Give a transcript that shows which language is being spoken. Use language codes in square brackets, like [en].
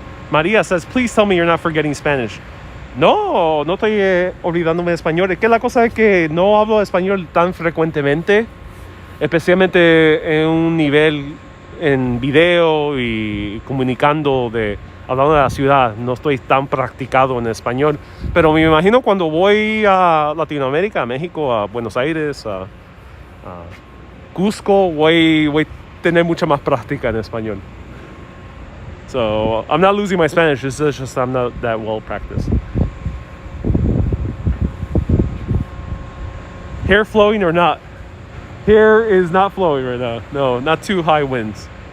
[en] Maria says, please tell me you're not forgetting Spanish. [es] No estoy olvidándome de español. Es que la cosa es que no hablo español tan frecuentemente, especialmente en un nivel en video y comunicando hablando de la ciudad. No estoy tan practicado en español, pero me imagino cuando voy a Latinoamérica, a México, a Buenos Aires, a Cusco, voy a tener mucha más práctica en español. [en] So I'm not losing my Spanish, it's just I'm not that well practiced. Hair flowing or not? Hair is not flowing right now. No, not too high winds.